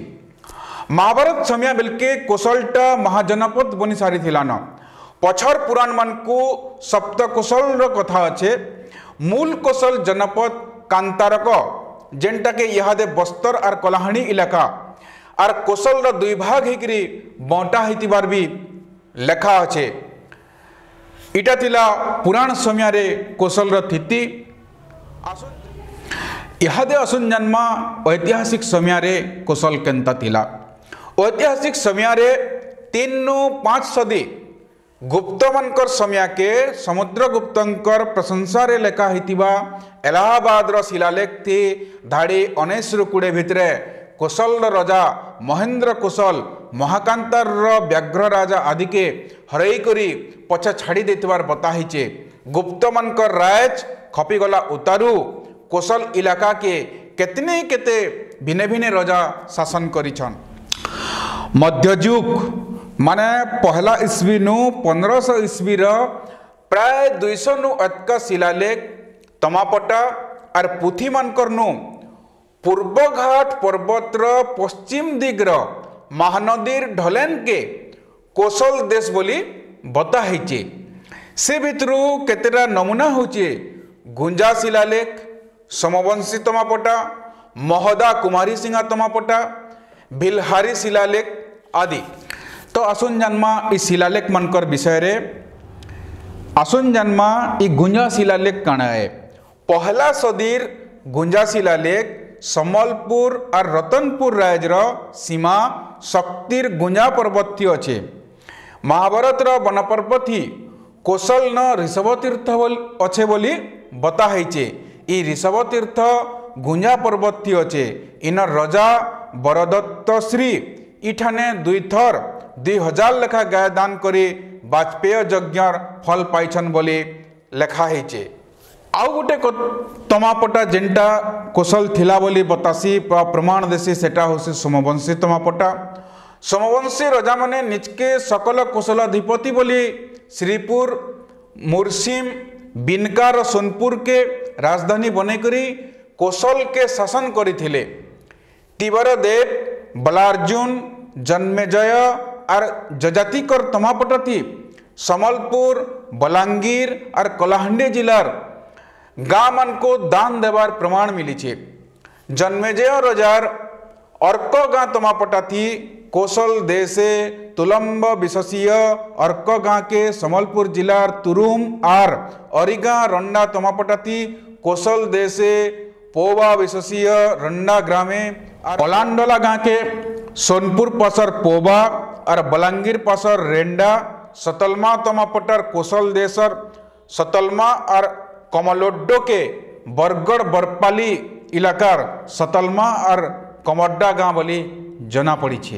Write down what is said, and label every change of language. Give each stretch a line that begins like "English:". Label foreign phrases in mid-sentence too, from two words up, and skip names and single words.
Sambalpuri: महाभारत समय बेलके कोसलटा महाजनपद बनी सारी थिला न। पछर पुराण मान को सप्त कोसल रो कथा अच्छे। मूल कोसल जनपद कांतारक जेनटा के इहादे बस्तर और कलाहाणी इलाका और कोसल रो दुई भाग हिकरी बंटा हितिबार भी लेखा अच्छे। इटा थिला पुराण समय रे कोसल रो स्थिति। इहादे असुन जन्मा ऐतिहासिक समय रे कोसल केनता थिला। ऐतिहासिक समय रे 3-5 सदी गुप्त मानकर समय के समुद्रगुप्तंकर प्रशंसा रे लेखा हितिबा इलाहाबाद रो शिलालेख थी धाड़ी 19-20 भितरे कोसल राजा महेंद्र कोसल महाकांतार व्याघ्र राजा आदि के हरई करी पछा छाड़ी देथिबार बताहिचे। गुप्त मानकर राज खपीगला उतारू कोसल इलाका के केतने केते भिने भिने राजा शासन करिछन। मध्ययुग माने पहला ईस्वी नु 1500 ईस्वी प्राय 200 नु अधिक शिलालेख तमापटा और पुथी मानकर नु पूर्वघाट पर्वतर पश्चिम दिग्र महानदीर ढलेन के कोसल देश बोली बताइचे। से भितरु केतेटा नमूना होचे गुंजा शिलालेख, समवंशी तमापटा, महदा कुमारी सिंहा तमापटा, भिलहारी शिलालेख आदि। तो आसुन जन्मा इस शिलालेख मनकर विषय रे आसुन जन्मा इ गुंजा शिलालेख काना है। पहला सदीर गुंजा शिलालेख सम्बलपुर और रतनपुर राजर सीमा शक्तिर गुंजा पर्वत अच्छे। महाभारत वनपर्वत ही कोसल न ऋषभतीर्थ अच्छे बोली बताइचे। ई ऋषभतीर्थ गुंजा पर्वत अच्छे। इन राजा बरदत्त श्री इठाने 2 थर 2000 लेखा गाय दान करी वाजपेय यज्ञर फल पाइछन बोली लेखा हेचे। आउ गोटे तमापटा जेनटा कोसल थिला बोली बतासी प्रमाण देसी सेटा होसी सोमवंशी तमापटा। सोमवंशी राजा माने निजके सकल कोसलाधिपति बोली श्रीपुर मुरसिम बिनकार सोनपुर के राजधानी बनेकरी कोसल के शासन करिथिले। तिवरदेव बलार्जुन जन्मेजय और जजातिकर तमापटा थी समलपुर बलांगीर और कलाहांडी जिलार गाँ मान को दान देवार प्रमाण मिली छे। जन्मेजय राजार अर्क गाँ तमापटा थी कोसल देशे तुलम्ब विशसीय अर्क गाँ के समलपुर जिलार तुरुम आर अरिगा रंडा तमापटा थी कोसल देशे पोवा विशसीय रंडा ग्रामे पलांडोला गाँ के सोनपुर पासर पोबा और बलांगीर पासर रेंडा सतलमा तमापटार कोसल देशर सतलमा और कमलोड्डो के बरगढ़ बरपाली इलाकार सतलमा और कमड्डा गाँ बोली जना पड़ी छे।